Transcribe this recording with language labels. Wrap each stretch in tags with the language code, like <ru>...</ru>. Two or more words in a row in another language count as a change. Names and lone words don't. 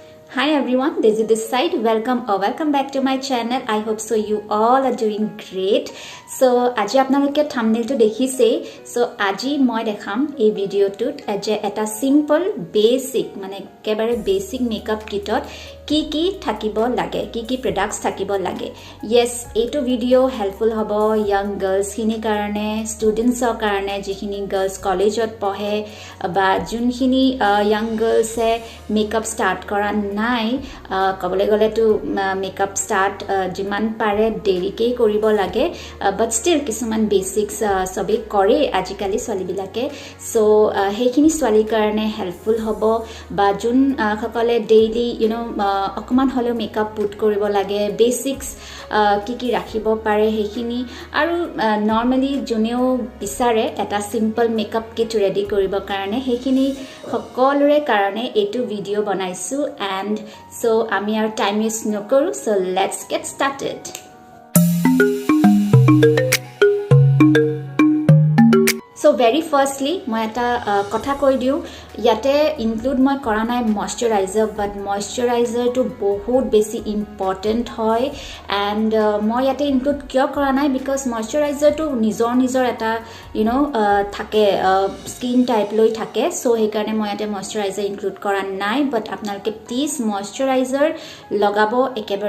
<en>Hi everyone, this is this side. Welcome back to my channel. I hope so you all are doing great.</en> <as>So আজি আপোনালোকে thumbnail to দেখিছে. So আজি মই দেখাম এই ভিডিওটোত যে এটা</as> <en>simple basic</en> <as>মানে একেবাৰে</as> <en>basic makeup kitত</en> <as>কি থাকিব লাগে কি products থাকিব লাগে. Yes, এইটো ভিডিও helpful হ'ব</as> <en>young girls</en> <as>খিনি কাৰণে, students ৰ কাৰণে যিখিনি girls কলেজত পঢ়ে বা যোনখিনি</as> <en>young girls</en> <as>এ</as> <en>makeup start</en> <as>কৰা নাই কবলে গলে তো</as> <en>makeup start</en> <as>জিমান পারে দেৰিকে কৰিব লাগে বাট স্টিল কিছুমান বেসিক্স সবে কৰে আজিকালি ছোৱালীবিলাকে সো হেখিনি ছোৱালীৰ কাৰণে হেল্পফুল হ'ব বা যোন সকলে ডেইলি অকমান হলেও</as> <en>makeup put</en> <as>কৰিব লাগে বেসিক্স কি ৰাখিব পাৰে হেখিনি আৰু নরমালি যোনেও বিচাৰে এটা</as> <en>simple makeup kit ready</en> <as>কৰিব কাৰণে হেখিনি সকলোৰে কাৰণে এটো ভিডিও বনাইছো</as> <en>and so</en> <as>আমি আৰু</as> <en>time waste</en> <as>নকৰো</as> <en>so let's get started. So very firstly</en> <as>মই এটা কথা কৈ দিও ইয়াতে ইনক্লুড মই কৰা নাই ময়শ্চাৰাইজাৰ</as> <en>but moisturizer</en> <as>তো বহুত বেছি ইম্পৰ্টেন্ট হয় এন্ড মই ইয়াতে ইনক্লুড কিয় কৰা নাই</as> <en>because moisturizer</en> <as>তো নিজৰ এটা থাকে</as> <en>skin type</en> <as>লৈ থাকে সো সেই কাৰণে মই ইয়াতে</as> <en>moisturizer include</en> <as>কৰা নাই বাট আপোনালোকে</as> <en>please moisturizer</en> <as>লগাব একেবাৰে</as>